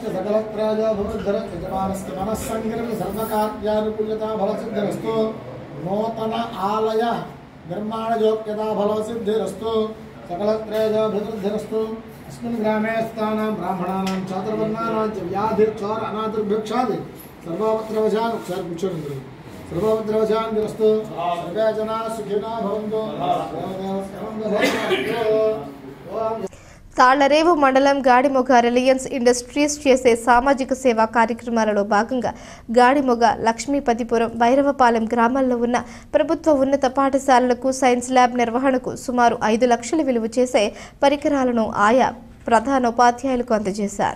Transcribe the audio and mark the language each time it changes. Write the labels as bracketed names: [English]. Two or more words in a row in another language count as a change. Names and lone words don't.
[Sanskrit] सकलत्रयभिवृद्धिरस्तु यजमानस्य मनस्संग्रह सर्वकार्यानुकूल्यता फलसिद्धिरस्तु नूतन आलय निर्माणयोग्यता फलसिद्धिरस्तु सकलत्रयभिवृद्धिरस्तु अस्मिन् ग्रामे स्थानां ब्राह्मणानां चातुर्वर्णानां च व्याधिर्चोर अनादिर्भिक्षादि सर्वोपद्रवशान्तिरस्तु सर्वे जनाः सुखिनः भवन्तु [Telugu] తాళ్లరేవు మండలం గాడిమొగ రిలయన్స్ ఇండస్ట్రీస్ చేసే సామాజిక సేవా కార్యక్రమాలలో భాగంగా గాడిమొగ లక్ష్మీపతిపురం భైరవపాలెం గ్రామాల్లో ఉన్న ప్రభుత్వ ఉన్నత పాఠశాలలకు [English] science lab [Telugu] నిర్వహణకు సుమారు 5 లక్షల విలువ చేసే పరికరాలను ఆయా ప్రధానోపాధ్యాయులకు అందజేశారు.